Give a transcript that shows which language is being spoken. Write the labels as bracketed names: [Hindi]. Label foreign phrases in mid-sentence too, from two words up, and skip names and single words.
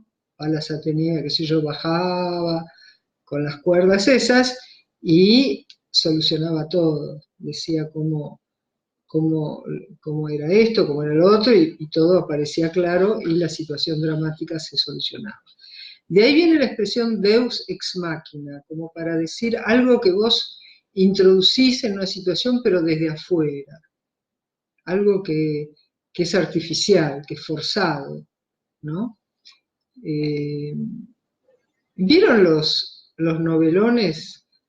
[Spanish] Palas Atenea, qué sé yo, bajaba con las cuerdas esas y solucionaba todo. Decía cómo era esto, cómo era lo otro, y todo aparecía claro y la situación dramática se solucionaba. De ahí viene la expresión [Latin] Deus ex machina, [Spanish] como para decir algo que vos introducís en una situación pero desde afuera, algo que es artificial, que es forzado, ¿no? ¿Vieron los novelones?